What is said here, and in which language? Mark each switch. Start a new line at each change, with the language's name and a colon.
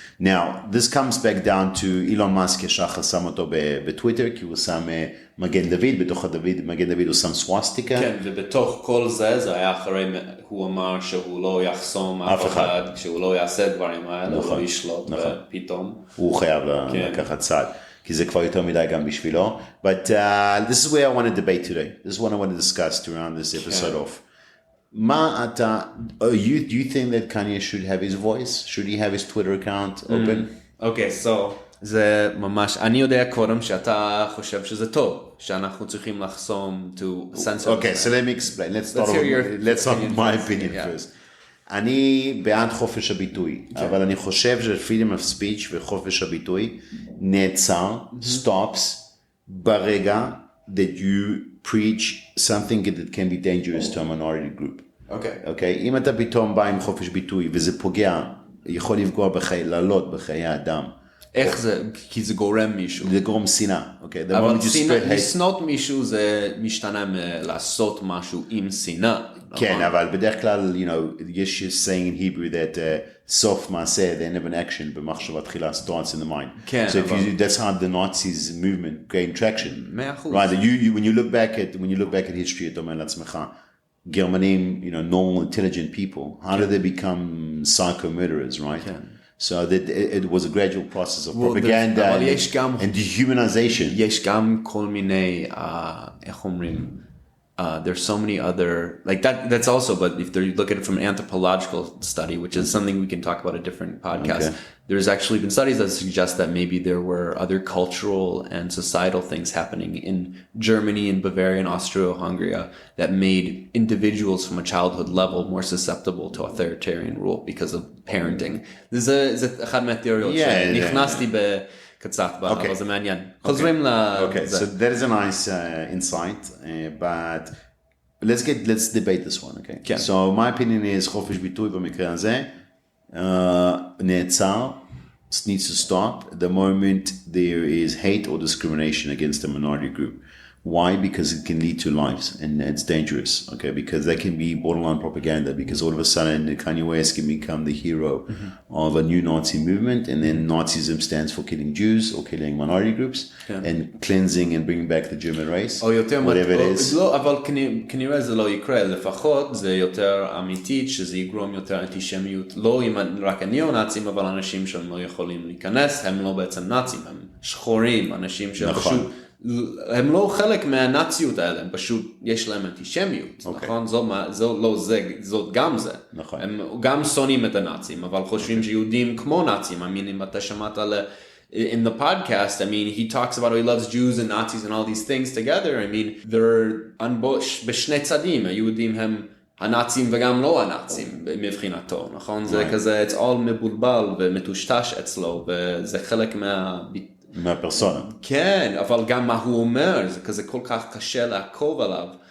English: Now, this comes back down to
Hebrew: אילון מאסק ישר חסם אותו בטוויטר, כי הוא שם מגן דוד, בתוך מגן דוד הוא שם סוואסטיקה. כן, ובתוך כל זה היה אחרי, הוא אמר שהוא לא יחסום אף אחד, שהוא לא יעשה דברים האלה, הוא לא ישלוט, ופתאום. הוא חייב לקחת צעד. כי זה כבר יותר מדי גם בשבילו.
English: But this is where I want to debate today. This is what I want to discuss to round this episode off.
Hebrew: מה אתה,
English: do you think that Kanye should have his voice? Should he have his Twitter account open?
Hebrew: Okay, so, זה ממש, אני יודע קודם שאתה חושב שזה טוב, שאנחנו צריכים לחסום
English: to censor. Okay, so let me explain. Let's start with my opinion first.
Hebrew: אני בעד חופש הביטוי, אבל אני חושב ש-
English: freedom of speech
Hebrew: וחופש הביטוי נעצר,
English: stops,
Hebrew: ברגע
English: that you preach something that can be dangerous to a minority group. Okay?
Hebrew: אם אתה פתאום בא עם חופש ביטוי וזה פוגע, יכול לפגוע לעלות בחיי האדם. איך זה? כי זה גורם מישהו. זה גורם שנאה. Okay? אבל לשנות מישהו זה משתנה מלעשות משהו עם שנאה. כן, אבל בדרך כלל, יש saying in Hebrew that סוף מעשה, the end of an action, במחשבה תחילה starts in the mind. כן,
English: so that's how the Nazis movement gained traction. 100%. Right, when you look back at history,
Hebrew: אתה אומר לעצמך, גרמנים,
English: normal, intelligent people, how did they become psycho murderers, right?
Hebrew: כן.
English: So that it was a gradual process of propaganda and dehumanization.
Hebrew: יש גם כל מיני, איך אומרים,
English: there's so many other, like that's also, but if you look at it from an anthropological study, which is something we can talk about a different podcast, there's actually been studies that suggest that maybe there were other cultural and societal things happening in Germany and Bavaria and Austria-Hungary that made individuals from a childhood level more susceptible to authoritarian rule because of parenting.
Hebrew: זה אחד מהתיאוריות שנכנסתי קצת, אבל זה מעניין. חוזרים
English: Okay, so that is a nice insight, but let's debate this one, okay?
Hebrew: כן.
English: So my opinion is
Hebrew: חופש ביטוי במקרה הזה, נעצר,
English: needs to stop the moment there is hate or discrimination against a minority group. Why? Because it can lead to lives and it's dangerous, okay? Because that can be borderline propaganda because all of a sudden Kanye West can become the hero of a new Nazi movement and then Nazism stands for killing Jews or killing minority groups and cleansing and bringing back the German race, whatever it is.
Hebrew: לא, אבל כנראה זה לא יקרה, לפחות זה יותר אמיתית שזה יגרום יותר אנטישמיות, לא אם רק הניאו-נאצים, אבל אנשים שהם לא יכולים להיכנס, הם לא בעצם נאצים, הם שחורים, אנשים שפשוט הם לא חלק מהנאציות האלה, הם פשוט, יש להם אנטישמיות, נכון? זאת גם זה. נכון. הם גם שונאים את הנאצים, אבל חושבים שיהודים כמו נאצים. אם אתה שמעת
English: in the podcast, he talks about how he loves Jews and Nazis and all these things together.
Hebrew: they're בשני צדים, היהודים הם הנאצים וגם לא הנאצים מבחינתו, נכון? זה כזה,
English: it's all
Hebrew: מבולבל ומטושטש אצלו, וזה חלק מהפרסונה. כן, אבל גם מה הוא אומר, זה כזה כל כך קשה לעקוב עליו.